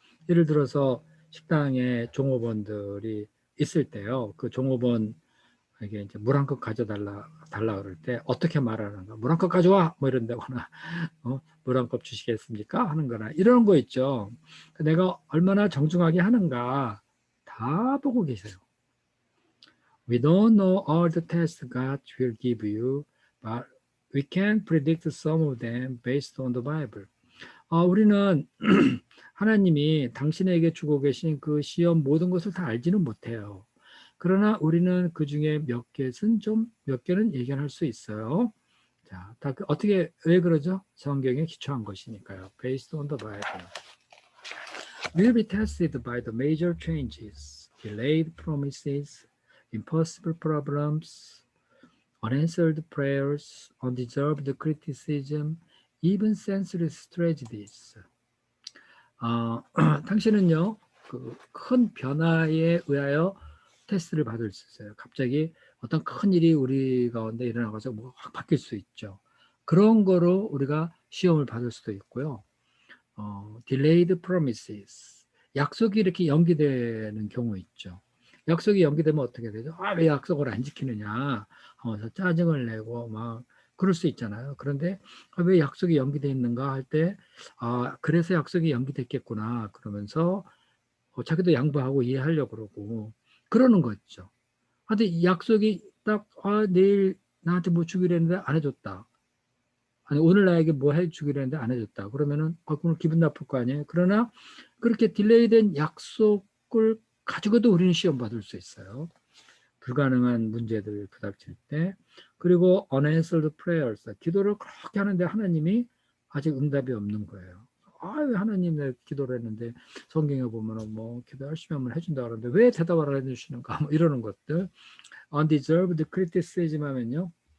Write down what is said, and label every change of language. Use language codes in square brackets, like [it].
[ko] 예를 들어서 식당에 종업원들이 있을 때요. 그 종업원 이게 이제 물 한 컵 가져달라 그럴 때 어떻게 말하는가? 물 한 컵 가져와 뭐 이런다거나 물 한 컵 주시겠습니까? 하는 거나 이런 거 있죠. 내가 얼마나 정중하게 하는가 다 보고 계세요. [en] We don't know all the tests God will give you, but we can predict some of them based on the Bible. [ko] 우리는 하나님이 당신에게 주고 계신 그 시험 모든 것을 다 알지는 못해요. 그러나 우리는 그 중에 몇 개는 예견할 수 있어요. 자, 어떻게, 왜 그러죠? 성경에 기초한 것이니까요. [en] Based on the Bible. Will be tested by the major changes, delayed promises, impossible problems, unanswered prayers, undeserved criticism, even senseless tragedies. [ko] 당신은요, 그 큰 변화에 의하여 테스트를 받을 수 있어요. 갑자기 어떤 큰 일이 우리 가운데 일어나서 확 바뀔 수 있죠. 그런 거로 우리가 시험을 받을 수도 있고요. [en] delayed promises. [ko] 약속이 이렇게 연기되는 경우 있죠. 약속이 연기되면 어떻게 되죠? 왜 약속을 안 지키느냐 하면서 짜증을 내고 막 그럴 수 있잖아요. 그런데 왜 약속이 연기되어 있는가 할 때, 그래서 약속이 연기됐겠구나 그러면서 자기도 양보하고 이해하려고 그러고 그러는 거죠. 근데 이 약속이 딱 내일 나한테 뭐 주기로 했는데 안 해줬다. 아니 오늘 나에게 뭐 해주기로 했는데 안 해줬다. 그러면은 그럼 기분 나쁠 거 아니에요. 그러나 그렇게 딜레이된 약속을 가지고도 우리는 시험 받을 수 있어요. 불가능한 문제들 부닥칠 때. [en] 그리고 unanswered prayers. [ko] 기도를 그렇게 하는데 하나님이 아직 응답이 없는 거예요. 왜 하나님 내 기도를 했는데 성경에 보면은 뭐 기도 열심히 하면 해준다 그러는데 왜 대답을 안 해주시는가 뭐 이러는 것들. [en] undeserved criticism 하면요.